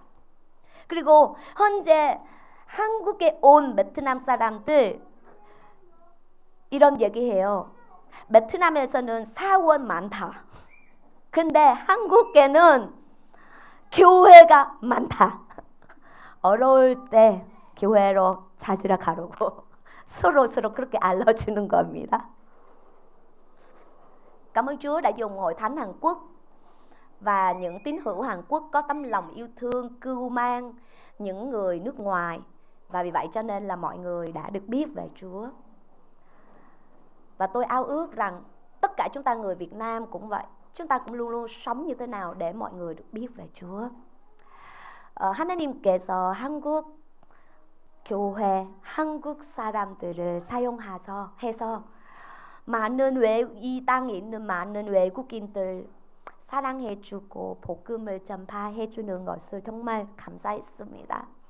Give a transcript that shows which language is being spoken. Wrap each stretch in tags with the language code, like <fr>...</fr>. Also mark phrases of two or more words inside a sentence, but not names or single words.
<ko>그리고 현재 한국에 온 베트남 사람들 이런 얘기해요. 베트남에서는 사원 많다. 근데 한국에는 교회가 많다. 어려울 때 교회로 찾으러 가라고 서로 그렇게 알려주는 겁니다.</ko> <vi>Cảm ơn Chúa đã dùng hội thánh Hàn Quốc và những tín hữu Hàn Quốc có tấm lòng yêu thương cưu mang những người nước ngoài, và vì vậy cho nên là mọi người đã được biết về Chúa. Và tôi ao ước rằng tất cả chúng ta người Việt Nam cũng vậy, chúng ta cũng luôn luôn sống như thế nào để mọi người được biết về Chúa.</vi> <ko>하나님께서 한국 교회, 한국 사람들을 사용해서 이 땅에 있는 많은 외국인들 사랑해주고 복음을 전파해주는 것을 정말 감사했습니다.</ko>